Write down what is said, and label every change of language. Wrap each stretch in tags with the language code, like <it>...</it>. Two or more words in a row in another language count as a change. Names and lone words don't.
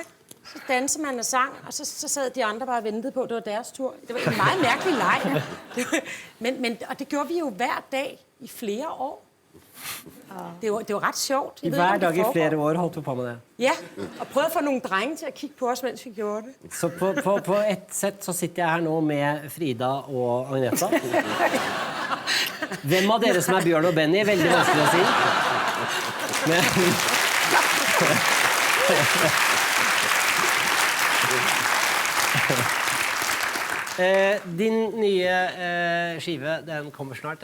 <da>Så dansede man og sang, og så sad de andre bare og ventede på, at det var deres tur. Det var en meget mærkelig leg. Og det gjorde vi jo hver dag i flere år. Det var ret sjovt. Hver dag i flere år holdt du på med det? Ja, og prøvede at få nogle drenge til at kigge på os, mens vi gjorde det.</da> <no>Så på et sett så sitter jeg her nå med Frida og Agneta. Hvem av dere som er Bjørn og Benny? Veldig vanskelig å si. Men... Din nye skive, den kommer snart.</no>